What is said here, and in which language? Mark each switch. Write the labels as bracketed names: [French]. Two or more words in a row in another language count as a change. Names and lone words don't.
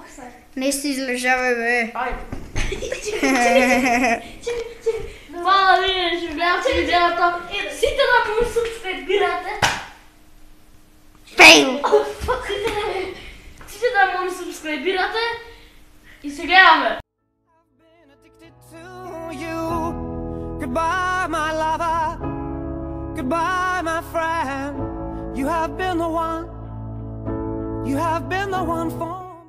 [Macedonian] Не си излежавај, бе. Ајде. Hvala ви, [Bulgarian] ще гледате видеото. [Macedonian] Сите да му субскрайбирате. Фейл! Сите да му субскрайбирате. И се гледаме. [English] Been addicted to you. Goodbye, my lover. Goodbye, my friend. You have been the one. You have been the one for